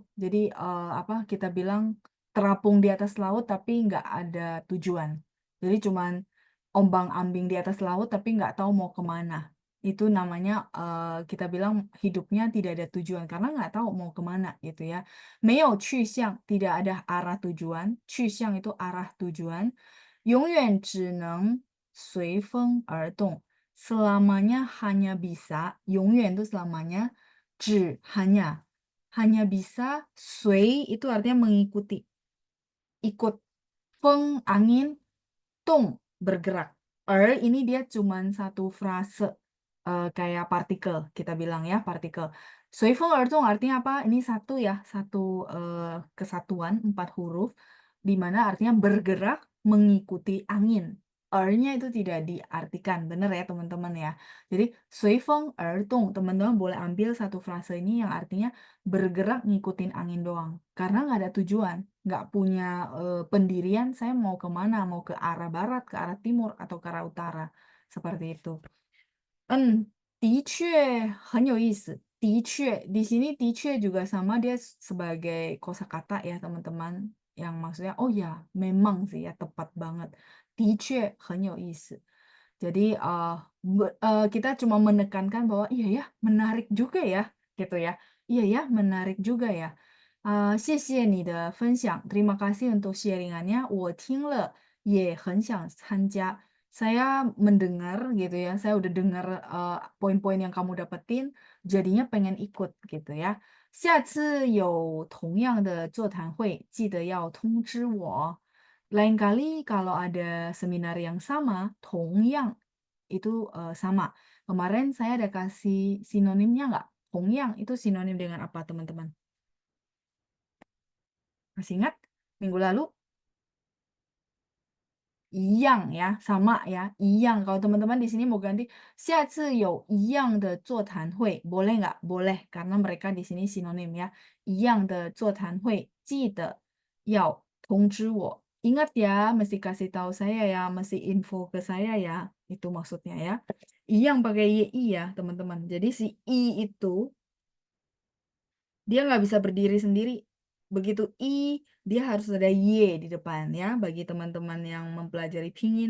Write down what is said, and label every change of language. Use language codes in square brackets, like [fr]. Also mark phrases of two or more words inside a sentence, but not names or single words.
[id] Jadi kita bilang terapung di atas laut tapi nggak ada tujuan. Jadi cuman ombang-ambing di atas laut tapi nggak tahu mau kemana. Itu namanya, kita bilang hidupnya tidak ada tujuan karena nggak tahu mau kemana gitu ya. [zh] 没有去向 [id] tidak ada arah tujuan, 去向 itu arah tujuan. [zh] 永远只能随风而动 [id] selamanya hanya bisa, 永远 itu selamanya, 只 hanya bisa, 随 itu artinya mengikuti, ikut, 风 angin, 动 bergerak. Ini dia cuman satu frase, kayak partikel, kita bilang ya, partikel. [zh] 随风而动 [id] artinya apa? Ini satu ya, satu, kesatuan 4 huruf, di mana artinya bergerak mengikuti angin. Nya itu tidak diartikan, bener ya teman-teman ya. Jadi [zh] 随风而动, [id] teman-teman boleh ambil satu frase ini yang artinya bergerak ngikutin angin doang. Karena nggak ada tujuan, nggak punya, pendirian saya mau kemana, mau ke arah barat, ke arah timur, atau ke arah utara, seperti itu. [zh] 的确很有意思。 [id] di sini 的确 juga sama dia sebagai kosakata ya teman-teman, yang maksudnya, oh ya memang sih ya, tepat banget. [zh] 的确很有意思. [id] Jadi, kita cuma menekankan bahwa, iya ya, menarik juga ya, gitu ya. Iya ya, menarik juga ya. [zh] 谢谢你的分享, [id] terima kasih untuk sharing-annya, [zh] 我听了也很想参加. [id] Saya mendengar gitu ya, saya udah dengar, poin-poin yang kamu dapetin, jadinya pengen ikut gitu ya. [zh] 下次有同样的座谈会，记得要通知我. [id] Lain kali kalau ada seminar yang sama, 同样 itu, sama. Kemarin saya ada kasih sinonimnya nggak? 同样 itu sinonim dengan apa teman-teman? Masih ingat? Minggu lalu? 一样 ya, sama ya, 一样. Kalau teman-teman di sini mau ganti, [zh] 下次有一样的座谈会, [id] boleh nggak? Boleh, karena mereka di sini sinonim ya. [zh] 一样的座谈会，记得要通知我. [id] Ingat ya, mesti kasih tahu saya ya, mesti info ke saya ya. Itu maksudnya ya. 一样 pakai yi ya, teman-teman. Jadi si i itu dia nggak bisa berdiri sendiri. Begitu i, dia harus ada y di depan ya, bagi teman-teman yang mempelajari pingin.